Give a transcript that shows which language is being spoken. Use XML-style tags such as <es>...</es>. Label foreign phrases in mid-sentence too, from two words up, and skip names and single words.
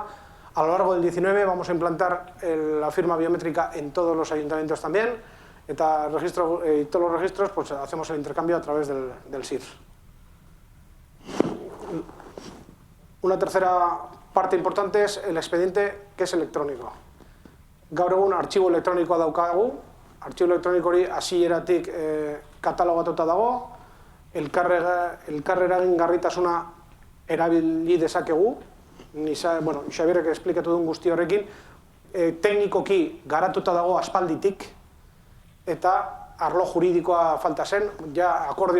<es>A lo largo del 19 vamos a implantar la firma biométrica en todos los ayuntamientos también. Y todos los registros pues hacemos el intercambio a través del SIR. Una tercera parte importante es el expediente, que es electrónico.</es> <eu>Gaur egun artxibo elektronikoa daukagu, artxibo elektroniko hori hasieratik katalogatuta dago, elkarreragingarritasuna erabili dezakegu, Xabierrek esplikatu duen guzti horrekin, teknikoki garatuta dago aspalditik, eta arlo juridikoa falta zen, ja akordio</eu>